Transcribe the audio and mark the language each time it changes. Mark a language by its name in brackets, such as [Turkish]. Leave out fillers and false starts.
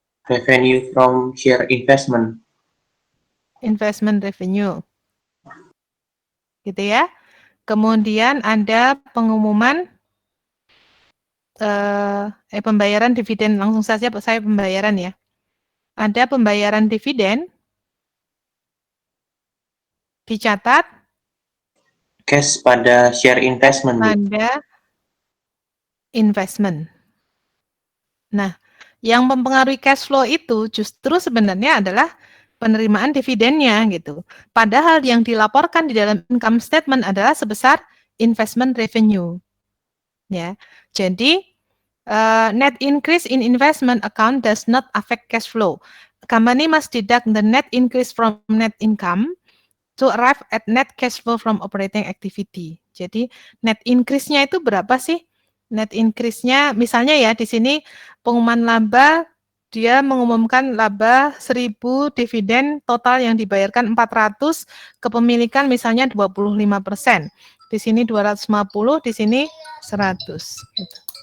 [English] Revenue from share investment. investment revenue, [Indonesian] gitu ya. Kemudian ada pengumuman pembayaran dividen, langsung saja saya pembayaran ya. Ada pembayaran dividen, dicatat [English] Cash pada share investment. [Indonesian] pada investment. Nah, yang mempengaruhi cash flow itu justru sebenarnya adalah penerimaan dividennya gitu. Padahal yang dilaporkan di dalam income statement adalah sebesar investment revenue. Ya. Jadi [English] net increase in investment account does not affect cash flow. Company must deduct the net increase from net income to arrive at net cash flow from operating activity. [Indonesian] Jadi net increase-nya itu berapa sih? Net increase-nya misalnya ya di sini pengumuman laba dia mengumumkan laba 1.000, dividen total yang dibayarkan 400, kepemilikan misalnya 25%. Di sini 250, di sini 100 gitu.